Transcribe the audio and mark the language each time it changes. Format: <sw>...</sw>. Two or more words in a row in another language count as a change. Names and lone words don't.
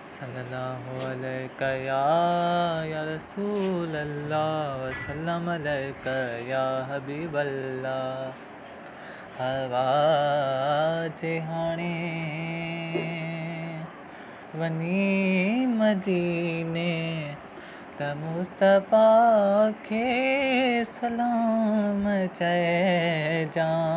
<ar>صلی اللہ علیہ یا، یا رسول اللہ، وسلم علیک یا حبیب اللہ۔</ar> <sd>هوا جي هاڻي وڃي مديني، ته مصطفيٰ کي سلام چئجانء۔</sd>